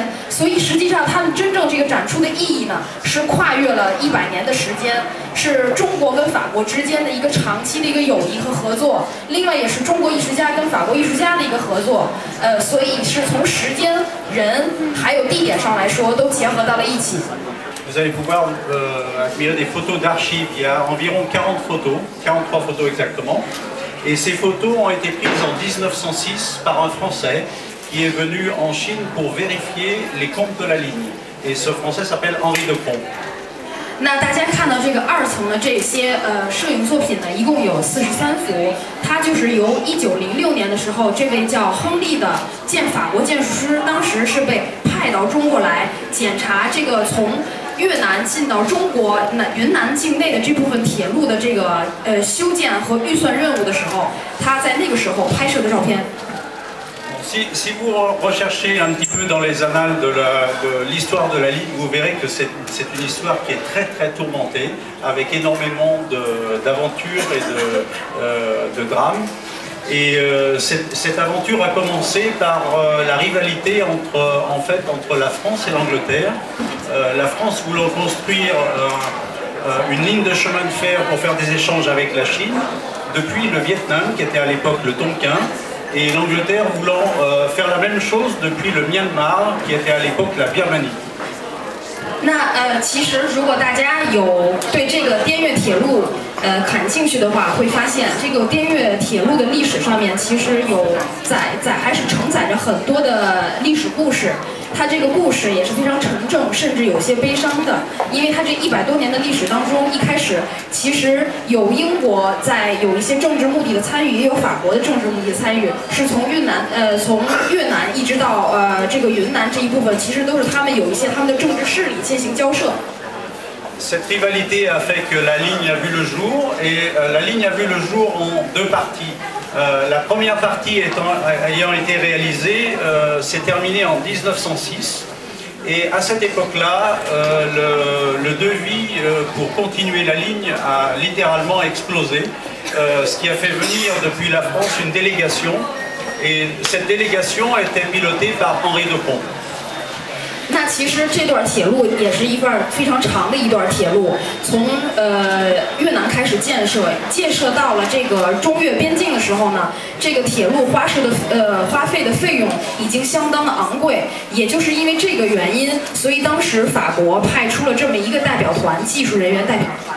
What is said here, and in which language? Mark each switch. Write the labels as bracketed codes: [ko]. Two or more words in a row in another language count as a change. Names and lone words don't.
[zh] 所以实际上他们真正这个展出的意义呢，是跨越了100年的时间，是中国跟法国之间的一个长期的一个友谊和合作，另外也是中国艺术家跟法国艺术家的一个合作。所以是从时间、人还有地点上来说都结合到了一起。 [fr] Vous allez pouvoir admirer des photos d'archives. Il y a environ 40 photos, 43 photos exactement. Et ces photos ont été prises en 1906 par un Français qui est venu en Chine pour vérifier les comptes de la ligne. Et ce Français s'appelle Henri de Pont. [zh] 那大家看到这个2层的这些摄影作品呢，一共有43幅。它就是由1906年的时候，这位叫亨利的法国建筑师，当时是被派到中国来检查这个从 越南进到中国云南境内的这部分铁路的这个修建和预算任务的时候，他在那个时候拍摄的照片。 [fr] Si vous recherchez un petit peu dans les annales de l'histoire de la ligne, vous verrez que c'est une histoire qui est très tourmentée, avec énormément d'aventures et de drames. Et cette aventure a commencé par la rivalité entre la France et l'Angleterre. La France voulant construire une ligne de chemin de fer pour faire des échanges avec la Chine, depuis le Vietnam, qui était à l'époque le Tonkin, et l'Angleterre voulant faire la même chose depuis le Myanmar, qui était à l'époque la Birmanie. [zh] 那其实如果大家有对这个滇越铁路感兴趣的话，会发现这个滇越铁路的历史上面其实还是承载着很多的历史故事。它这个故事也是非常沉重，甚至有些悲伤的，因为它这100多年的历史当中，一开始其实有英国在有一些政治目的的参与，也有法国的政治目的的参与，是从越南一直到这个云南这一部分，其实都是他们有一些他们的政治势力进行交涉。 [fr] Cette rivalité a fait que la ligne a vu le jour, et la ligne a vu le jour en 2 parties. La première partie ayant été réalisée s'est terminée en 1906, et à cette époque-là, le devis pour continuer la ligne a littéralement explosé, ce qui a fait venir depuis la France une délégation, et cette délégation était pilotée par Henri de Pont. [zh] 那其实这段铁路也是一段非常长的一段铁路，从越南开始建设到了这个中越边境的时候呢，这个铁路花费的费用已经相当的昂贵，也就是因为这个原因，所以当时法国派出了这么一个代表团，技术人员代表团。